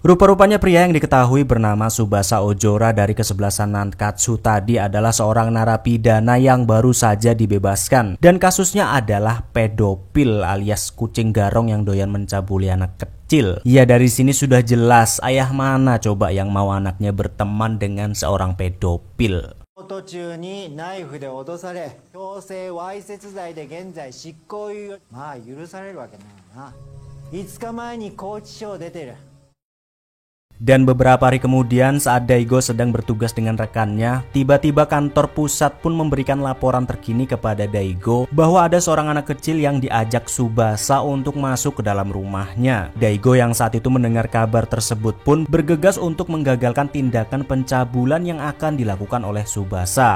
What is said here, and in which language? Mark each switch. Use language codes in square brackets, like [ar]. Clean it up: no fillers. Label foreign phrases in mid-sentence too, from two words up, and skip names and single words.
[id] Rupa-rupanya pria yang diketahui bernama Tsubasa Ojora dari kesebelasan Nankatsu tadi adalah seorang narapidana yang baru saja dibebaskan. Dan kasusnya adalah pedofil alias kucing garong yang doyan mencabuli anak kecil. Ya, dari sini sudah jelas ayah mana coba yang mau anaknya berteman dengan seorang pedofil. [ja] 途中にナイフで脅され強制わいせつ罪で現在執行猶予まあ許されるわけないな5日前に拘置所を出てる [id] Dan beberapa hari kemudian saat Daigo sedang bertugas dengan rekannya, tiba-tiba kantor pusat pun memberikan laporan terkini kepada Daigo bahwa ada seorang anak kecil yang diajak Tsubasa untuk masuk ke dalam rumahnya. Daigo yang saat itu mendengar kabar tersebut pun bergegas untuk menggagalkan tindakan pencabulan yang akan dilakukan oleh Tsubasa.